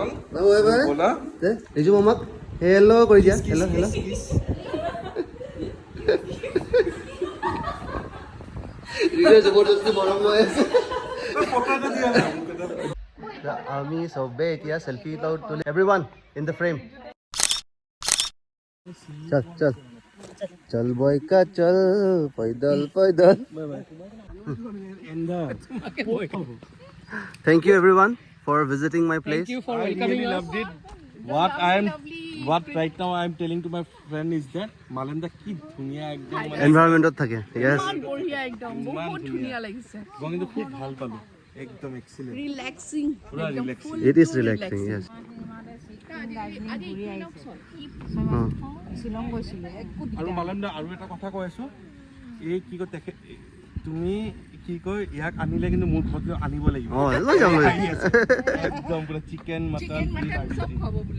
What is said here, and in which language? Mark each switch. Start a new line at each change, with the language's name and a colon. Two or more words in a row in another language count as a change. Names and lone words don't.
Assamese: ব'লা ৰিজু মামাক হেল্ল' কৰি দিয়া হেল্ল' হেল্ল' জবৰদস্তি মৰম হৈ আছে আমি চবে এতিয়া সেলফি তুলি
English: everyone in the frame
Hindi: चल चल चल बॉय का चल पैदल पैदल
English: thank you everyone for visiting my place Thank you for welcoming us. loved it. What right now I am telling to my friend is that
Assamese: মালন্দা কি ধুনীয়া একদম environment থাকে yes ইমান বঢ়িয়া একদম বহুত ধুনীয়া লাগিছে মই কিন্তু খুব ভাল পালো একদম এক্সিলেন্ট ৰিলেক্সিং পুৰা ৰিলেক্সিং
English: it is relaxing yes
Assamese: শ্বিলং গৈছিলোঁ আৰু মালন্দা আৰু এটা কথা কৈ আছো এই কি কয় তুমি কি কয় ইয়াক আনিলে কিন্তু মোৰ ঘৰত আনিব লাগিব লৈ যাম একদম পুৰা চিকেন মটন চব খাব বোলে